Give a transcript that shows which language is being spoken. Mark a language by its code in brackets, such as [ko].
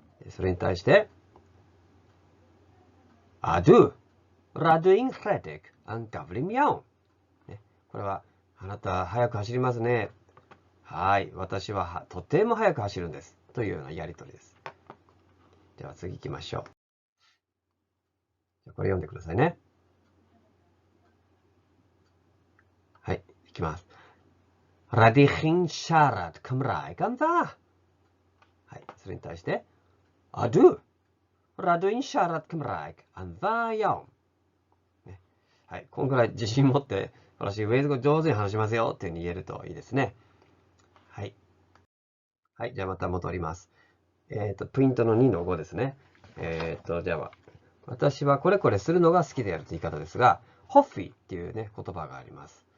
[ja] それに対して、 [cy] Ydw, rydw i'n rhedeg yn gyflym iawn。 [ja] これは、あなた早く走りますね。はい、私はとても早く走るんです。というようなやりとりです。では次行きましょう。これ読んでくださいね。はい、いきます。 [cy] Rydych chi'n siarad Cymraeg yn dda。 [ja] はい、それに対して、 [cy] Ydw, rydw i'n siarad Cymraeg yn dda iawn。 [ja] はい、こんぐらい自信持って、私、ウェーズ語上手に話しますよっていうふうに言えるといいですね。はい。はい、じゃあまた戻ります。プリントの2の5ですね。じゃあ、私はこれこれするのが好きであるという言い方ですが、ホッフィーっていうね、言葉があります。